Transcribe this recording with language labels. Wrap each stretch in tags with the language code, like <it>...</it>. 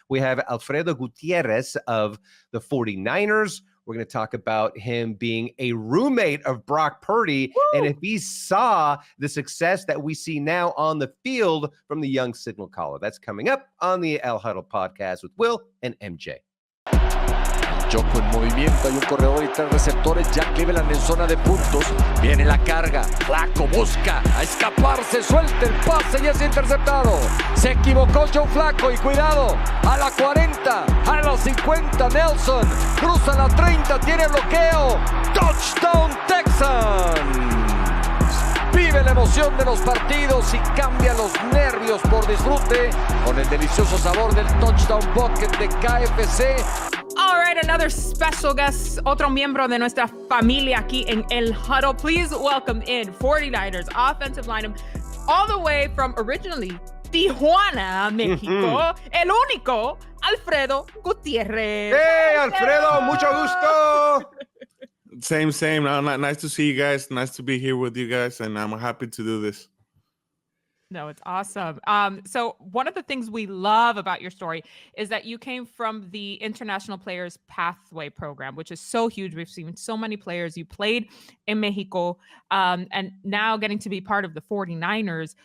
<en>We have Alfredo Gutiérrez of the 49ers. We're going to talk about him being a roommate of Brock Purdy. Woo! And if he saw the success that we see now on the field from the young signal caller. That's coming up on the El Huddle podcast with Will and MJ.</en> <es>Choco en movimiento, hay un corredor y tres receptores. Jack Cleveland en zona de puntos. Viene la carga. Flacco busca a escaparse. Suelta el pase y es interceptado. Se equivocó Joe Flacco y cuidado. A la 40, a la 50. Nelson cruza la 30. Tiene bloqueo. Touchdown Texans. Vive la emoción de los partidos y cambia los nervios por disfrute con el delicioso sabor del Touchdown Bucket de KFC.</es> <en>All right, another special guest,</en> <es>otro miembro de nuestra familia aquí en El Huddle.</es> <en>Please welcome in 49ers offensive lineman, all the way from originally Tijuana, Mexico,</en> <es>el único</es> <en>Alfredo Gutiérrez.</en> <es>Hey, Alfredo, mucho gusto.</es> <en>Same. Nice to see you guys. Nice to be here with you guys, and I'm happy to do this. No, it's awesome. So one of the things we love about your story is that you came from the International Players Pathway Program, which is so huge. We've seen so many players. You played in Mexico, and now getting to be part of the 49ers.</en>